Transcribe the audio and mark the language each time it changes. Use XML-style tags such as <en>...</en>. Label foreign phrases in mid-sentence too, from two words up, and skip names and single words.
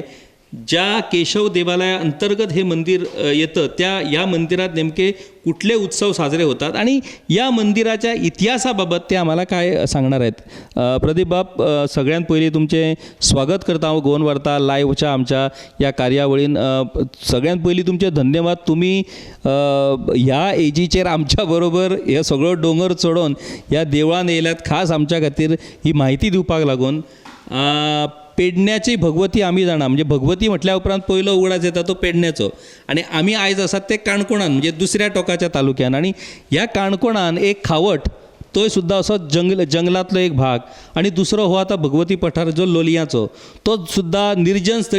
<mr>ज्या केशव देवालयाअंतर्गत हे मंदिर येतं या मंदिरात नेमके कुठले उत्सव साजरे होतात आणि या मंदिराच्या इतिहासाबाबत ते आम्हाला काय सांगणार आहेत.</mr> <kok>प्रदीप बाब, सगळ्यात पहिले तुमचे स्वागत करता गोवन वार्ता लाईव्हच्या आमच्या या कार्यावळीन. सगळ्यात पहिली तुमचे धन्यवाद. तुम्ही ह्या एजीचेर आमच्याबरोबर हे सगळं डोंगर चडोवन ह्या देवळान येयल्यात खास आमच्या खातीर ही माहिती दिवपाक लागून. पेडण्याची भगवती आम्ही जाणा, म्हणजे भगवती म्हटल्या उपरांत पयलो उगडास येता तो पेडण्याचो, आणि आम्ही आयज आसात ते काणकोणान, म्हणजे दुसऱ्या टोकाच्या तालुक्यान. आणि ह्या काणकोणान एक खावट तोय सुद्दां असो जंगलातलो एक भाग, आणि दुसरो हो आता भगवती पठार जो लोलयांचो तो सुद्दां निर्जन स्थळी.</kok>